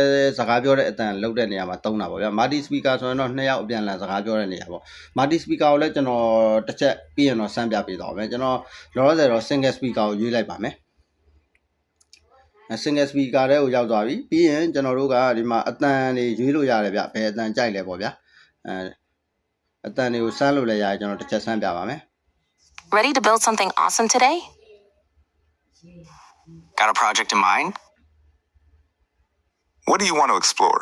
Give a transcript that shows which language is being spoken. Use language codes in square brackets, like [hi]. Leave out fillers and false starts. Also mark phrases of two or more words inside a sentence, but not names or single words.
[my] ည်းစကားပြောတဲ့အတန်လုပ်တဲ့နေရာမှာသုံးတာပေါ့ဗျာ [en] multi speaker [my] ဆိုရင်တော့နှစ်ယောက်အပြန်အလှန်စကားပြောတဲ့နေရာပေါ့ [en] multi speaker [my] ကိုလည်းကျွန်တော်တစ်ချက်ပြီးရင်တော့စမ်းပြပေးသွားမယ်ကျွန်တော်လောလောဆယ်တော့ [en] single speaker [my] ကိုရွေးလိုက်ပါမယ် [en] single speaker [my] ထဲကိုရောက်သွားပြီပြီးရင်ကျွန်တော်တို့ကဒီမှာအတန်တွေရွေးလို့ရတယ်ဗျဘယ်အတန်ကြိုက်လဲပေါ့ဗျာအတန်တွေကိုစမ်းလို့လည်းရတယ်ကျွန်တော်တစ်ချက်စမ်းပြပါမယ် [en] Ready to build something awesome today? Got a project in mind? What do you want to explore?